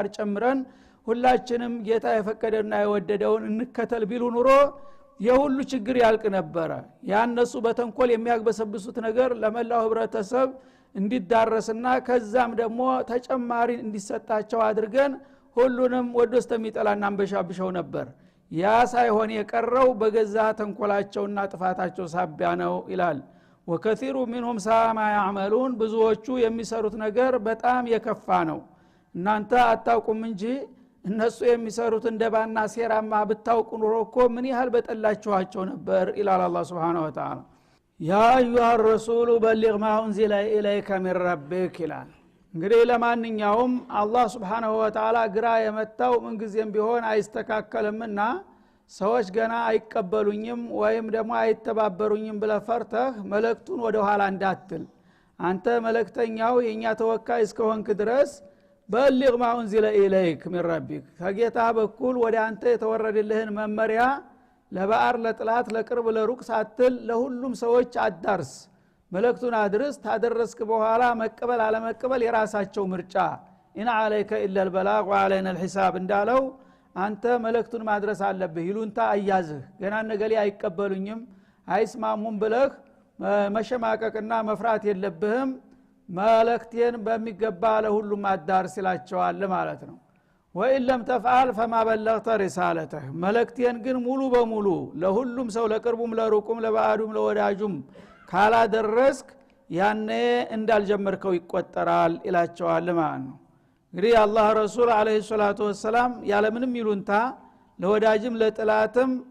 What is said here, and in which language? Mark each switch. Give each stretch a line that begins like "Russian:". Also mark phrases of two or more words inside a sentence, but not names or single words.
Amharic: ጨምረን ሁላችንም ጌታ የፈቀደና የወደደውን እንከተል ቢሉ ኑሮ የሁሉ ችግር ያልቅ ነበረ። ያነሱ በተንኮል የሚያግበሰብሱት ነገር ለመላው ህብረተሰብ እንዲዳረስና ከዛም ደግሞ ተጨማሪ እንዲሰጣቸው አድርገን ሁሉንም ወደስተሚጠላና አንበሻብሸው ነበር። ያ ሳይሆን የቀረው በገዛ ተንኮላቸውና ጥፋታቸው ሳቢያ ነው ይላል። ወከثير
Arabic: منهم ساء ما يعملون
Amharic: ብዙዎቹ የሚሰሩት ነገር በጣም የከፋ ነው። እናንተ አታውቁም እንጂ እነሱ የሚሰሩት እንደባና ሴራማ ብታውቁ ኑሮ እኮ ምን ያህል በጠላችኋቸው ነበር ይላል አላህ
Arabic: سبحانه و
Amharic: Ta'ala።
Arabic: يا أيها الرسول بلغ ما انزل اليك من ربك
Amharic: ይላል። እንግዲህ ለማንኛውም አላህ
Arabic: سبحانه وتعالى
Amharic: ግራ የመጣው ምን ጊዜም ቢሆን አይስተካከልምና ሰዎች ገና አይቀበሉኝም ወይም ደግሞ አይተባበሩኝም ብለህ ፈርተህ መልእክቱን ወደ ኋላ እንዳትል አንተ መልእክተኛው የኛ ተወካይ እስከሆንክ ድረስ በልግ
Arabic: ما انزل اليك من ربك
Amharic: ከጌታ በኩል ወደ አንተ የተወረደልህን መመሪያ ለባዕር ለጥላት ለቅርብ ለሩቅ ሳትል ለሁሉም ሰዎች አዳርስ መልእክቱን አድርስ። ታደረስክ በኋላ መቀበል አለመቀበል የራሳቸው ምርጫ ኢን
Arabic: عليك الا البلاغ وعلينا الحساب
Amharic: እንዳለው አንተ መልእክቱን ማድረስ አለብህ። ይሉንታ አያዝህ ገና ነገሌ አይቀበሉኝም አይስማሙም ብለህ መሸማቀቅና መፍራት የለብህም። መልእክቴን በሚገባ ለሁሉም አዳርስ ይላቸዋል ማለት ነው።
Arabic: وإن لم تفعل فما بلغت رسالته
Amharic: መልእክቴን ግን ሙሉ በሙሉ ለሁሉም ሰው ለቅርቡም ለሩቁም ለባዕዱም ለወዳጁም ካላደረስክ ያኔ እንዳልጀመርከው ይቆጠራል ይላቸዋል ማለት ነው። እንግዲህ አላህ ረሱል
Arabic: عليه الصلاة والسلام
Amharic: ያለምንም ይሉንታ ለወዳጅም ለጥላትም